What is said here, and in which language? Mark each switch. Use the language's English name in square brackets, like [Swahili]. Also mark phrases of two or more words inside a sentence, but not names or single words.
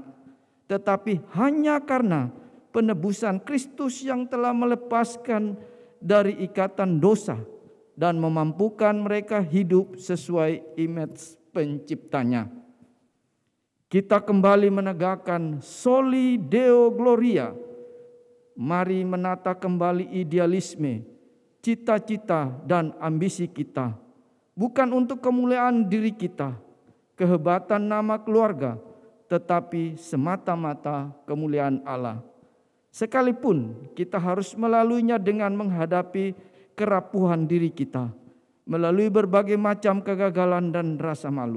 [Indonesian] Tetapi hanya karena penebusan Kristus yang telah melepaskan dari ikatan dosa dan memampukan mereka hidup sesuai image penciptanya. Kita kembali menegakkan [Latin] soli deo gloria. [Indonesian] Mari menata kembali idealisme, cita-cita dan ambisi kita. Bukan untuk kemuliaan diri kita, kehebatan nama keluarga, tetapi semata-mata kemuliaan Allah. Sekalipun kita harus melaluinya dengan menghadapi kerapuhan diri kita, melalui berbagai macam kegagalan dan rasa malu.